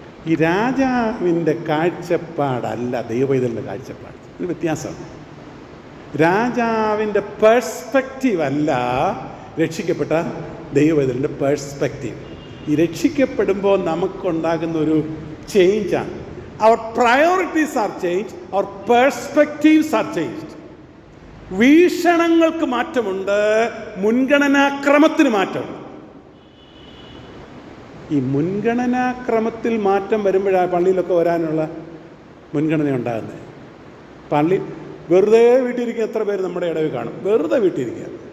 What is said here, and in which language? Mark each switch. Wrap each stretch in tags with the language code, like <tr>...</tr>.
<ml>ഈ രാജാവിൻ്റെ കാഴ്ചപ്പാടല്ല ദൈവപൈതലിൻ്റെ കാഴ്ചപ്പാട്. ഒരു വ്യത്യാസമാണ്. രാജാവിൻ്റെ പേഴ്സ്പെക്റ്റീവ് അല്ല രക്ഷിക്കപ്പെട്ട ദൈവപൈതലിൻ്റെ പേഴ്സ്പെക്റ്റീവ്. ഈ രക്ഷിക്കപ്പെടുമ്പോൾ നമുക്കുണ്ടാകുന്ന ഒരു ചേഞ്ചാണ്.</ml> <en>Our priorities are changed, our perspectives are changed.</en> <ml>വീക്ഷണങ്ങൾക്ക് മാറ്റമുണ്ട്, മുൻഗണനാക്രമത്തിന് മാറ്റമുണ്ട്. ഈ മുൻഗണനാക്രമത്തിൽ മാറ്റം വരുമ്പോഴാണ് പള്ളിയിലൊക്കെ വരാനുള്ള മുൻഗണന ഉണ്ടാകുന്നത്. പള്ളി വെറുതെ വീട്ടിലിരിക്കുക എത്ര പേര് നമ്മുടെ ഇടയിൽ കാണും? വെറുതെ വീട്ടിലിരിക്കുക.</ml>